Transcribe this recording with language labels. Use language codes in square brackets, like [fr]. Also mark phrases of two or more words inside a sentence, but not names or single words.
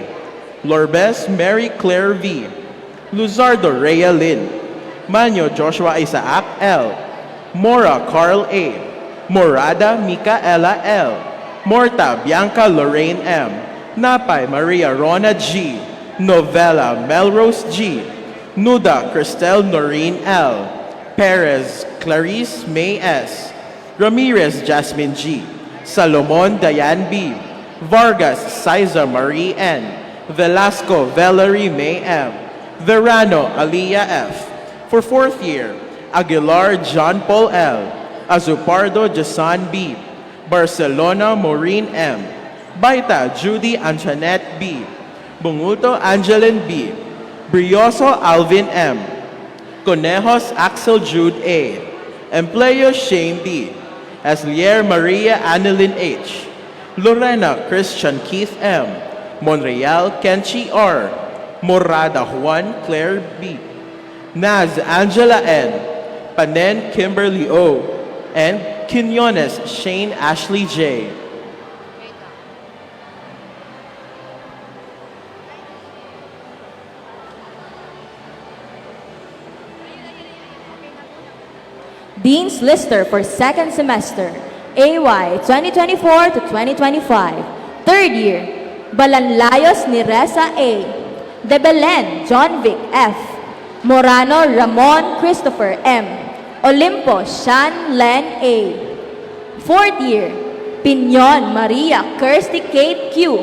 [en] Lorbes Mary Claire V. Luzardo Rhea Lynn. Manyo Joshua Isaac L. Mora Carl A. Morada Micaela L. Morta Bianca Lorraine M. Napay Maria Rona G. Novella Melrose G. Nuda Cristel Noreen L. Perez Clarice May S. Ramirez Jasmine G. Salomon Diane B. Vargas Siza Marie N. Velasco Valerie May M. Verano Aliyah F. For 4th year, Aguilar John Paul L. Azupardo Jason B. Barcelona Maureen M. Baita Judy Antoinette B. Bunguto Angeline B. Brioso Alvin M. Conejos Axel Jude A. Empleo Shane D. Aslier Maria Annalyn H. Lorena Christian Keith M. Monreal Kenchi R. Morada Juan Claire B. Naz Angela N. Panen Kimberly O. And Quinones Shane Ashley J. Dean's Lister for 2nd semester, AY 2024 to 2025. 3rd year, Balanlayos ni Reza A. De Belen John Vic F. Morano Ramon Christopher M. Olimpo Shan Len A. 4th year, Piñon Maria Kirsty Kate Q.